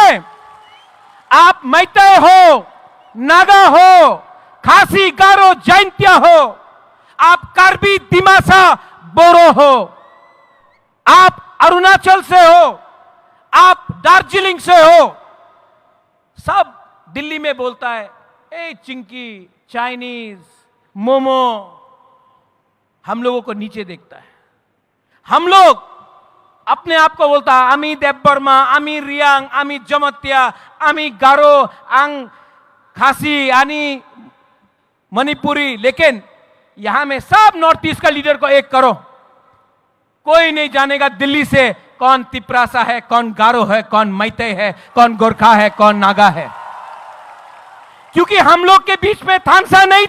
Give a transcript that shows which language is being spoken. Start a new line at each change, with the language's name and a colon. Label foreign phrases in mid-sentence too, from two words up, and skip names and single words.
Hindi: आप मैतेई हो नागा हो खासी गारो जैंतिया हो आप कार्बी दिमासा बोरो हो आप अरुणाचल से हो आप दार्जिलिंग से हो सब दिल्ली में बोलता है ए चिंकी चाइनीज मोमो हम लोगों को नीचे देखता है हम लोग अपने आप को बोलता है आमी देवबर्मा आमी रियांग आमी जमत्या आमी गारो आंग खासी आनी मणिपुरी लेकिन यहां में सब नॉर्थ ईस्ट का लीडर को एक करो कोई नहीं जानेगा दिल्ली से कौन तिपरासा है कौन गारो है कौन मैतेई है कौन गोरखा है कौन नागा है क्योंकि हम लोग के बीच में थानसा